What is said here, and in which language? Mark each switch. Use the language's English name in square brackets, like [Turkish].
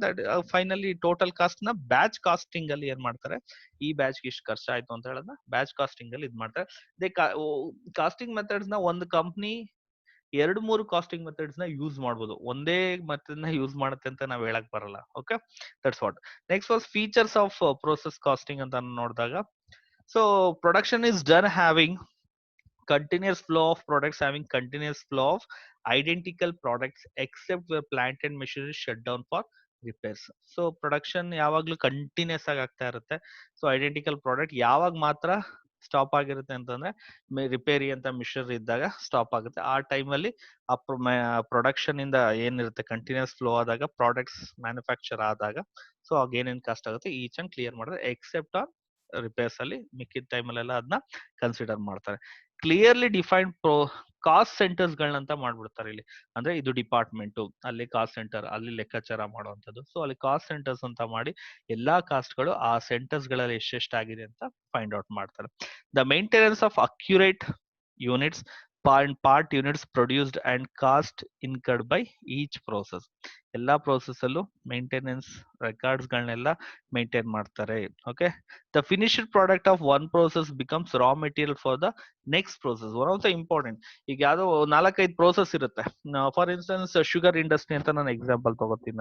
[Kannada] That finally total cost ನ batch casting ಅಲ್ಲಿ ಏನ್ ಮಾಡ್ತಾರೆ, ಈ ಬ್ಯಾಚ್ ಇಷ್ಟು ಖರ್ಚಾಯ್ತು ಅಂತ ಹೇಳೋದನ್ನ ಬ್ಯಾಚ್ ಕಾಸ್ಟಿಂಗ್ ಅಲ್ಲಿ ಇದ್ ಮಾಡ್ತಾರೆ. ಕಾಸ್ಟಿಂಗ್ ಮೆಥಡ್ಸ್ ನ ಒಂದು ಕಂಪ್ನಿ 2-3 ಕಾಸ್ಟಿಂಗ್ ಮೆಥಡ್ಸ್ ನ ಯೂಸ್ ಮಾಡಬಹುದು, ಒಂದೇ ಮೆಥಡ್ ನ ಯೂಸ್ ಮಾಡುತ್ತೆ ಅಂತ ನಾವ್ ಹೇಳಕ್ ಬರಲ್ಲ. [English] Okay, that's what. Next was features of process costing ಅಂತ ನೋಡಿದಾಗ, so production is done having continuous flow of products, having continuous flow of identical products except where plant and machinery shut down for repairs. [Kannada] So production ಯಾವಾಗ್ಲೂ continuous ಆಗಿ ಆಗ್ತಾ ಇರುತ್ತೆ. So identical product ಯಾವಾಗ ಮಾತ್ರ stop ಆಗಿರುತ್ತೆ ಅಂತಂದ್ರೆ repair ಅಂತ missionary ಇದ್ದಾಗ ಸ್ಟಾಪ್ ಆಗುತ್ತೆ. ಆ ಟೈಮಲ್ಲಿ ಆ ಪ್ರೊಡಕ್ಷನ್ ಇಂದ ಏನಿರುತ್ತೆ ಕಂಟಿನ್ಯೂಸ್ ಫ್ಲೋ ಆದಾಗ, ಪ್ರಾಡಕ್ಟ್ಸ್ ಮ್ಯಾನುಫ್ಯಾಕ್ಚರ್ ಆದಾಗ, ಸೊ ಆಗ ಏನೇನ್ ಕಾಸ್ಟ್ ಆಗುತ್ತೆ ಈಚ್ ಅಂಡ್ ಕ್ಲಿಯರ್ ಮಾಡಿದ್ರೆ, ಎಕ್ಸೆಪ್ಟ್ ಆನ್ ರಿಪೇರ್ಸ್ ಅಲ್ಲಿ ಮಿಕ್ಕಿದ ಟೈಮಲ್ಲೆಲ್ಲ ಅದನ್ನ ಕನ್ಸಿಡರ್ ಮಾಡ್ತಾರೆ. ಕ್ಲಿಯರ್ಲಿ ಡಿಫೈನ್ಡ್ ಕಾಸ್ಟ್ ಸೆಂಟರ್ಸ್ ಗಳನ್ನಂತ ಮಾಡ್ಬಿಡ್ತಾರೆ ಇಲ್ಲಿ. ಅಂದ್ರೆ ಇದು ಡಿಪಾರ್ಟ್ಮೆಂಟ್, ಅಲ್ಲಿ ಕಾಸ್ಟ್ ಸೆಂಟರ್, ಅಲ್ಲಿ ಲೆಕ್ಕಾಚಾರ ಮಾಡುವಂತದ್ದು. ಸೊ ಅಲ್ಲಿ ಕಾಸ್ಟ್ ಸೆಂಟರ್ಸ್ ಅಂತ ಮಾಡಿ ಎಲ್ಲಾ ಕಾಸ್ಟ್ ಗಳು ಆ ಸೆಂಟರ್ಸ್ ಗಳಲ್ಲಿ ಎಷ್ಟೆಷ್ಟಾಗಿದೆ ಅಂತ ಫೈಂಡ್ ಔಟ್ ಮಾಡ್ತಾರೆ. [English] The maintenance of accurate units part units produced and cost incurred by each process. [Kannada] ಎಲ್ಲಾ ಪ್ರೋಸೆಸ್ ಅಲ್ಲೂ ಮೇಂಟೆನೆನ್ಸ್ ರೆಕಾರ್ಡ್ಸ್ ಗಳನ್ನೆಲ್ಲ ಮೇಂಟೈನ್ ಮಾಡ್ತಾರೆ. [English] Okay, the finished product of one process becomes raw material for the next process. One of the important, [Kannada] ಈಗ ಯಾವ್ದೋ 4-5 process ಇರುತ್ತೆ. For instance sugar industry ಅಂತ ನಾನು example ತಗೋತೀನಿ.